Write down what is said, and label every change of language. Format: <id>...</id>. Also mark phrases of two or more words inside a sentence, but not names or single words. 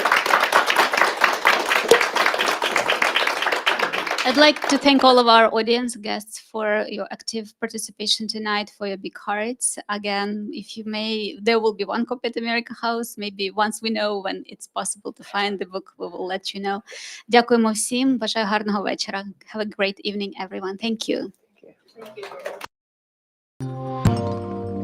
<en>I'd like to thank all of our audience guests for your active participation tonight, for your big hearts. Again, if you may, there will be one copy at America House. Maybe once we know when it's possible to find the book, we will let you know.</en> <uk>Дякуємо всім. Бажаю гарного вечора.</uk> <en>Have a great evening, everyone. Thank you. Thank you.</en>